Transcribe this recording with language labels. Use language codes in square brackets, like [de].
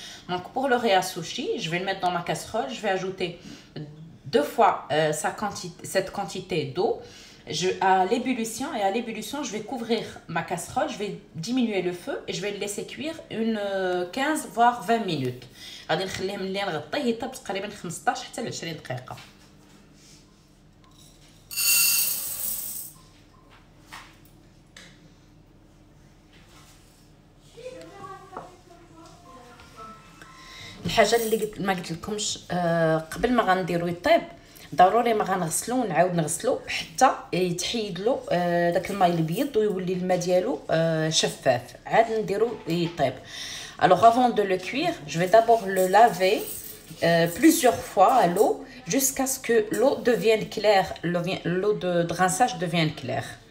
[fr] Donc pour le riz à sushi, je vais le mettre dans ma casserole, je vais ajouter 2 fois cette quantité d'eau. À l'ébullition, je vais couvrir ma casserole, je vais diminuer le feu et je vais le laisser cuire une 15 voire 20 minutes. [ar] غادي نخليه ملي نغطيه يطيب تقريبا 15 حتى ل 20 دقيقه. الحاجه اللي ما قلت لكمش قبل ما غنديرو يطيب ضروري ما غنغسلو ونعاود نغسلو حتى يتحيد له داك الماء الابيض ويولي الماء ديالو شفاف، عاد نديرو يطيب. [fr] Alors avant de le cuire, je vais d'abord le laver plusieurs fois à l'eau jusqu'à ce que l'eau devienne claire, l'eau de rinçage devienne claire.